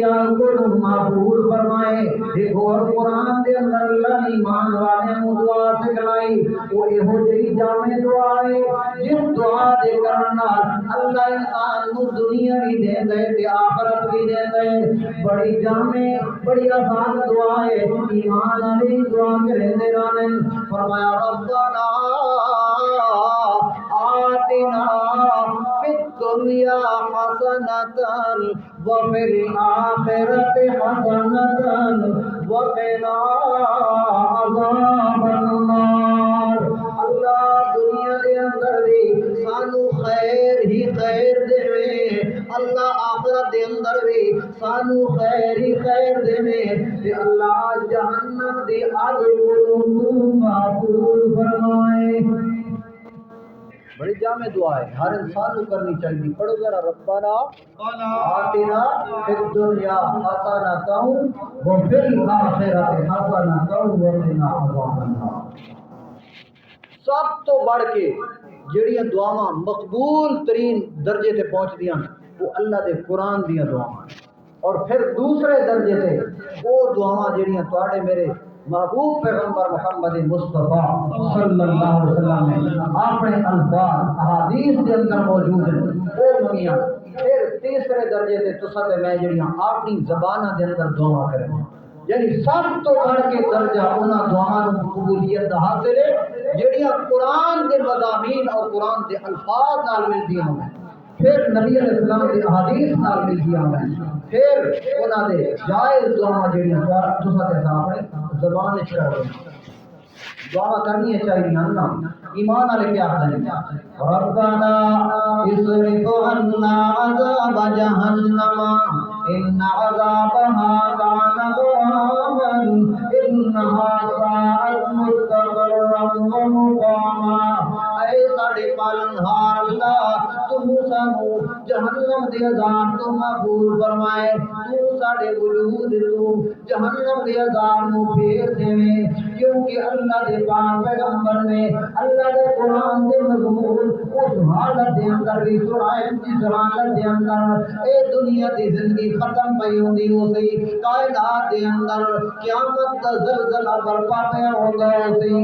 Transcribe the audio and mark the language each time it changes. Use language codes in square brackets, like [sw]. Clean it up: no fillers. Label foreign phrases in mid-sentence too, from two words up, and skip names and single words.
[pa] آگ کو محفوظ فرمائے ایک اور قرآن دے اندر اللہ ایمان والے دعا سکھلائی وہ یہو جی جامع دعا ہے جس دعا دے کرنا اللہ انسان کو دنیا بھی دے دے تے آخرت بھی دے دے بڑی جامع بڑی آسان دعا ہے ایمان والی دعا کرے دے رانے فرمایا ربنا [ar] آتنا فی الدنیا حسنة وفی الآخرة حسنة وقنا عذاب النار اللہ [pa] دنیا دے اندر بھی سانو خیر ہی خیر دے اللہ آخرت دے اندر بھی سانو خیر ہی خیر دے تے اللہ جہنم دی آگ کو محفوظ فرمائے بڑی جامع دعا ہے، ہر انسان کو کرنی چاہیے. پڑھو ذرا [ar] ربنا آتنا فی الدنیا حسنۃ وفی الآخرۃ حسنۃ وقنا عذاب النار. [pa] سب تو بڑھ کے جڑیاں دعاواں مقبول ترین درجے تے پہنچ دیاں وہ اللہ دے قرآن دیاں دعاواں، اور پھر دوسرے درجے تے وہ دعاواں جڑیاں تواڈے میرے محبوب پیغمبر محمد مصطفیٰ [ar] صلی اللہ علیہ وسلم [pa] نے اپنے الفاظ احادیث کے اندر موجود ہیں وہ منگیاں. پھر تیسرے درجے تے تساں تے میں جڑیاں اپنی زباناں دے اندر دعا کریں، یعنی سب تو بڑھ کے درجہ انہاں دعاواں نوں قبولیت دا حاصل ہے جڑیاں قرآن دے مضامین اور قرآن دے الفاظ نال ملدیاں ہیں، پھر نبی [ar] علیہ السلام [pa] دی احادیث نال ملدیاں ہیں، پھر انہاں دے جائز دعا جڑیاں تساں تے اپنی زبان وچ کر رہے ہیں. دعا کرنی چاہیے نا. ایمان والے کیا ہیں؟ [ar] ربنا اصرف عنا عذاب جہنم ان عذابها كان غراما انها ساءت مستقرا ومقاما. [pa] اے ساڈے پالنہار اللہ تو سانو جہنم دے عذاب تو محفوظ فرمائے، تو ساڈے وجود تو جہنم دے عذاب نو پھیر دے، کیونکہ اللہ دے پاک پیغمبر نے اللہ دے قرآن دے مضمون اس حالت دے اندر بھی سنائے جس حالت دے اندر اے دنیا دی زندگی ختم پئی ہوندی ہو سی، کائنات دے اندر قیامت دا زلزلہ برپا پیا ہوندا ہو سی.